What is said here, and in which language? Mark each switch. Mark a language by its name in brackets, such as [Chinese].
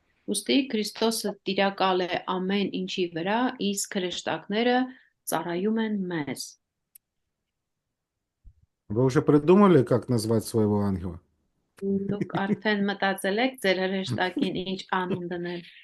[Armenian] Ուստի Քրիստոսը տիրակալ է ամեն ինչի վրա, իսկ հրեշտակները ծառայում են մեզ։ [Russian] Вы уже придумали, как назвать своего ангела? [Armenian] Դուք արդեն մտածել եք ձեր հրեշտակին ինչ անուն դնել։